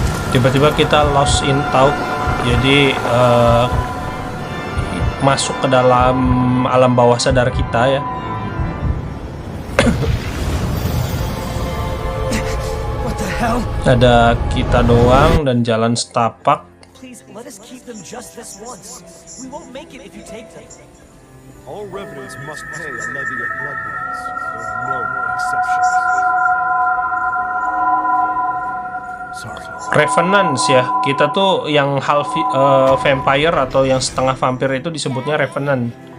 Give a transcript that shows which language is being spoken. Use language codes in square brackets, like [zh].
[id] Tiba-tiba kita [en] lost in thought, [id] jadi masuk ke dalam alam bawah sadar kita ya. Ada kita doang dan jalan setapak. [en] Please let us keep them just this once. We won't make it if you take them. All revenants must pay a levy of blood beads. There are no exceptions. Sorry. [id] Revenants ya, kita tuh yang [en] half vampire [id] atau yang setengah vampir itu disebutnya Revenant.